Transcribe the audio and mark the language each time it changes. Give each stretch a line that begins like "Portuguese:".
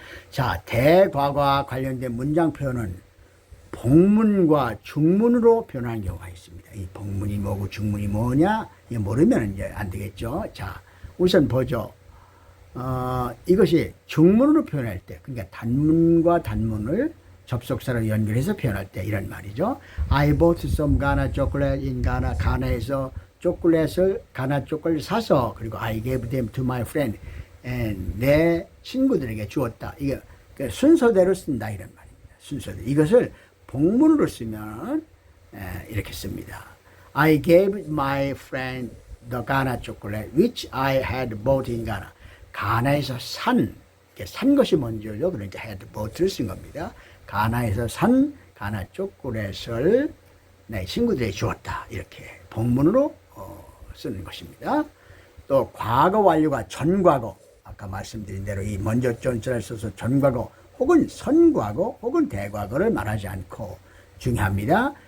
Korean: 자, 대과거와 관련된 문장 표현은 복문과 중문으로 표현하는 경우가 있습니다. 이 복문이 뭐고 중문이 뭐냐 모르면 이제 안 되겠죠. 자, 우선 보죠. 이것이 중문으로 표현할 때, 그러니까 단문과 단문을 접속사로 연결해서 표현할 때 이런 말이죠.
English: I bought some Ghana chocolate in Ghana.
Korean: 가나에서 가나 초콜릿을 사서 그리고
English: I gave them to my friend.
Korean: 내 친구들에게 주었다. 이게 순서대로 쓴다 이런 말입니다. 순서대로. 이것을 복문으로 쓰면 이렇게 씁니다.
English: I gave my friend the Ghana chocolate which I had bought in Ghana.
Korean: 가나에서 산 것이 먼저죠. 그러니까
English: had bought
Korean: 를 쓴 겁니다. 가나에서 산 가나 초콜릿을 내 친구들에게 주었다. 이렇게 복문으로 쓰는 것입니다. 또 과거 완료가 전과거, 아까 말씀드린 대로 이 먼저 전자를 써서 전과거 혹은 선과거 혹은 대과거를 말하지 않고 중요합니다.